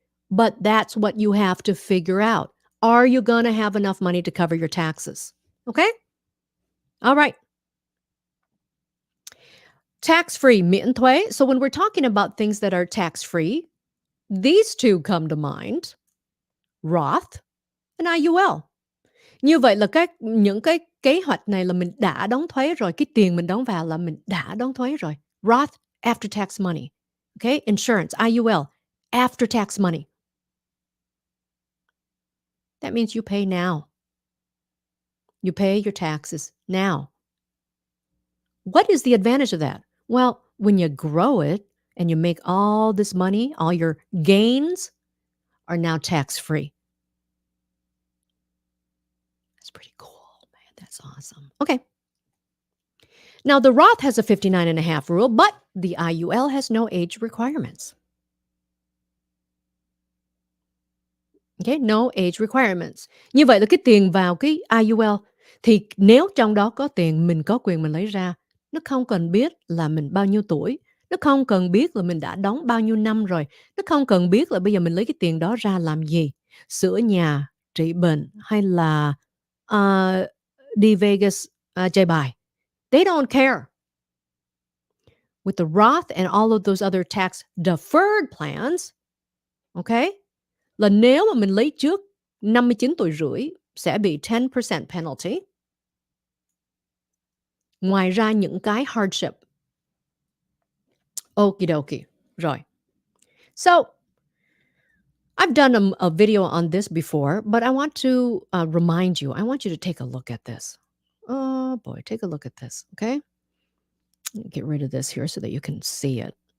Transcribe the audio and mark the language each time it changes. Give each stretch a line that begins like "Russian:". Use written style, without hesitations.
English: But that's what you have to figure out. Are you going to have enough money to cover your taxes? Okay? All right. Tax-free,
Vietnamese: miễn thuế.
English: So when we're talking about things that are tax-free, these two come to mind, Roth and IUL.
Vietnamese: Như vậy là những cái kế hoạch này là mình đã đóng thuế rồi, cái tiền mình đóng vào là mình đã đóng thuế rồi.
English: Roth, after tax money. Okay? Insurance, IUL, after tax money. That means you pay now. You pay your taxes now. What is the advantage of that? Well, when you grow it and you make all this money, all your gains are now tax-free. That's pretty cool, man. That's awesome. Okay. Now, the Roth has a 59.5 rule, but the IUL has no age requirements. Okay, no age requirements.
Vietnamese: Như vậy là cái tiền vào cái IUL thì nếu trong đó có tiền mình có quyền mình lấy ra, nó không cần biết là mình bao nhiêu tuổi, nó không cần biết là mình đã đóng bao nhiêu năm rồi, nó không cần biết là bây giờ mình lấy cái tiền đó ra làm gì, sửa nhà, trị bệnh hay là đi Vegas chơi bài.
English: They don't care. With the Roth and all of those other tax deferred plans, okay,
Vietnamese: là nếu mà mình lấy trước 59 tuổi rưỡi sẽ bị 10% penalty. Ngoài ra những cái hardship.
English: Okie dokie.
Vietnamese: Rồi.
English: So, I've done a video on this before, but I want to remind you, I want you to take a look at this. Oh boy, take a look at this, okay? Get rid of this here so that you can see it.